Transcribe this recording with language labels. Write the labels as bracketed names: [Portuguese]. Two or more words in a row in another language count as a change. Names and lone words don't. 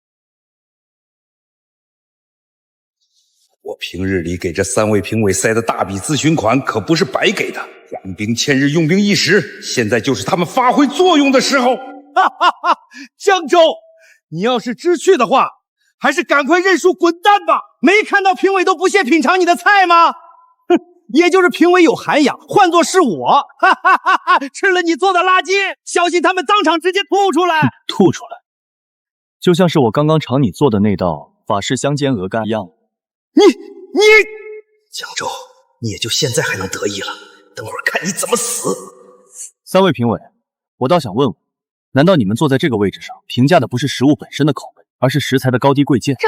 [Chinese] 我平日裡給這3位評委塞的大筆諮詢款可不是白給的，養兵千日，用兵一時，現在就是他們發揮作用的時候。哈哈哈！江州，你要是知趣的話，還是趕快認輸滾蛋吧！沒看到評委都不屑品嘗你的菜嗎？哼，也就是評委有涵養，換作是我，哈哈哈哈！吃了你做的垃圾，小心他們當場直接吐出來。吐出來，就像是我剛剛嘗你做的那道法式香煎鵝肝一樣。你江州，你也就現在還能得意了，等會兒看你怎麼死。 3位評委，我倒想問問，難道你們坐在這個位置上，評價的不是食物本身的口味，而是食材的高低貴賤？